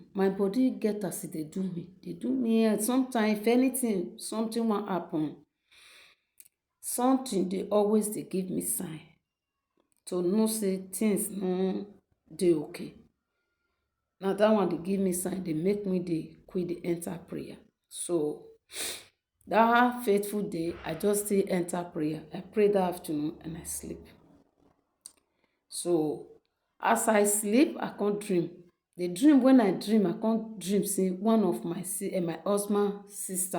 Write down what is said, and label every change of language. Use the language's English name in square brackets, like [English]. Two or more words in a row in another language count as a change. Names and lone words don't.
[Nigerian Pidgin] My body get as e dey do me. Dey do me. Sometimes if anything, something wan happen, something dey always dey give me sign to know say things no dey okay. Na that one dey give me sign, dey make me dey quick dey enter prayer. So that faithful day, I just still enter prayer. I pray that afternoon and I sleep. So as I sleep, I can't dream. The dream, when I dream, I can't dream say one of my husband sister.